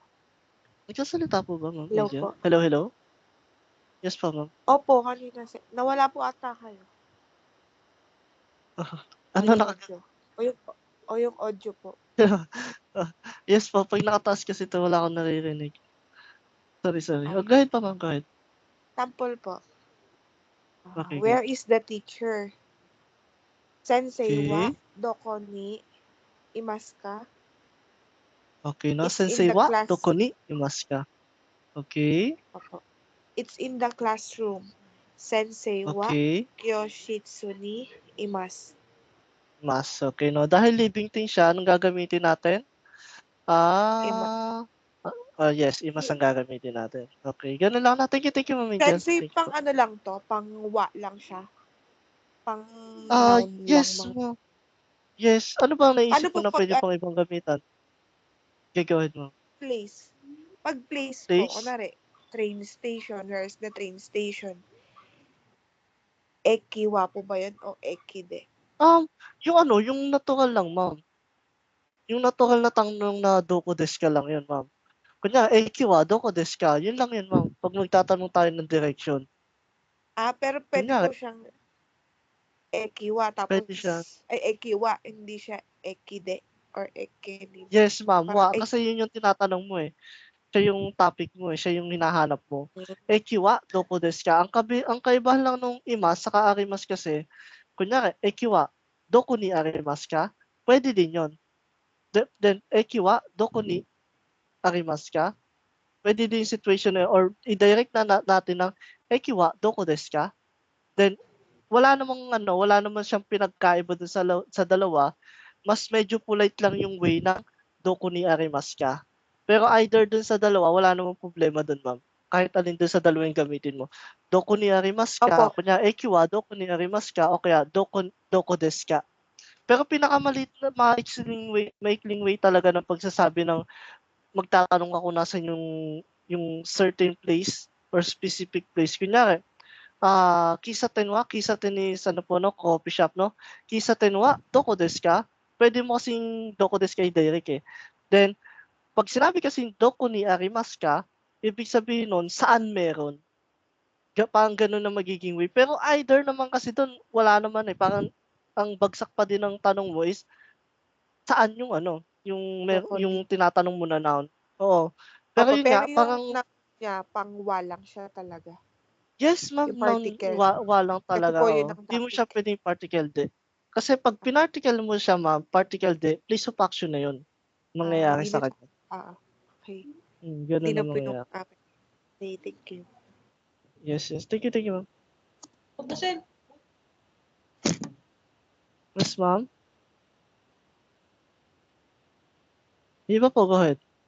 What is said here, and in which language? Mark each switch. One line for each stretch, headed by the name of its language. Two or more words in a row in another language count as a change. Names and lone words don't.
Filipino: Nagsasalita po ba, ma'am? Hello Angel? po. Hello, hello? Yes po, ma'am. Opo, kanina. Nawala po ata kayo. Ano yung naka... audio. O yung audio po. Yes po, pag nakataas kasi ito, wala akong naririnig. Sorry. Ah.
English: Go ahead pa, ma'am. Go ahead.
Filipino: Sample po. Okay,
English: Where is the teacher?
Japanese: 先生は
Filipino: Okay.
Japanese: どこにいますか?
Filipino: Okay, no?
English: It's in
Japanese: Sensei
English: the
Japanese: wa
English: class.
Japanese: どこにいますか? Okay.
Filipino: Opo.
English: It's in the classroom.
Japanese: 先生は
Filipino: Okay.
Japanese: 教室にいます.
Filipino: Mas. Okay, no? Dahil living thing siya, anong gagamitin natin? Yes, imas ang gagamitin natin. Okay, ganun lang na.
English: Thank you, Ma'am Angel.
Filipino: Sensei,
English: Thank you
Filipino: pang po. ano lang to? Pang wa lang siya? Pang noun Yes, lang? ma'am. Yes. Ano bang naisip Ano mo po na pag pwede pang ibang gamitan? Okay, go ahead, ma'am. place? Pag place po, Place? kunwari,
English: train station, where's the train station?
Filipino: Ekiwa po ba yun o ekide? Yung natural lang, ma'am. Yung natural na tanong na
Japanese: どこですか
Filipino: lang yun, ma'am. Kunya,
Japanese: 駅はどこですか?
Filipino: Yun lang yun, ma'am. Pag magtatanong tayo ng direction. Pero pwede Kunya, po siyang ekiwa, tapos, pwede siya. ekiwa, hindi siya ekide or ekedi. Yes, ma'am. Parang Kasi yun yung tinatanong mo eh. Siya yung topic mo eh. Siya yung hinahanap mo.
Japanese: 駅はどこですか?
Filipino: Ang kaibahan lang nung imas saka arimas kasi, kunyari,
Japanese: 駅はどこにありますか?
Filipino: Pwede din yun.
Japanese: Then, 駅はどこにありますか?
Filipino: Pwede din yung situation na yun, or i-direct natin ng
Japanese: 駅はどこですか?
Filipino: Then, wala namang siyang pinagkaiba dun sa dalawa. Mas medyo polite lang yung way ng
Japanese: どこにありますか.
Filipino: Pero either dun sa dalawa, wala namang problema dun, ma'am. Kahit alin dun sa dalawa yung gamitin mo.
Japanese: どこにありますか,
Filipino: Opo. kunya
Japanese: 駅はどこにありますか,
Filipino: o kaya
Japanese: どこですか.
Filipino: Pero pinakamalit na maikling way talaga ng pagsasabi ng magtatanong ako nasan yung
English: certain place
Filipino: or
English: specific place.
Filipino: Kunyari,
Japanese: 喫茶店は,
Filipino: Kisaten is ano po, no,
English: coffee shop,
Filipino: no?
Japanese: 喫茶店は、どこですか?
Filipino: Pwede mo kasing
Japanese: どこですか
Filipino: i-direct eh. Then, pag sinabi kasing
Japanese: どこにありますか,
Filipino: ibig sabihin nun, saan meron? Parang ganun na magiging way. Pero either naman kasi doon, wala naman eh. Parang ang bagsak pa din ng tanong mo is, saan yung yung tinatanong mo na noun. Oo. Pero Opo, yun pero nga, yung parang, noun niya, pang wa lang siya talaga. yes ma'am, Yung noun, particle. walang Kasi talaga. po yun ang Hindi mo siya topic. pwedeng particle de. Kasi pag pinarticle mo siya ma'am, particle de,
English: place of action
Filipino: na yun. Mangyayari sa Unit. kanya. Okay. Ganun Hindi na na po yung mangyayari.
English: topic. Thank you. Yes. Thank you ma'am. Yes ma'am.
Filipino: Iba po,
English: go ahead.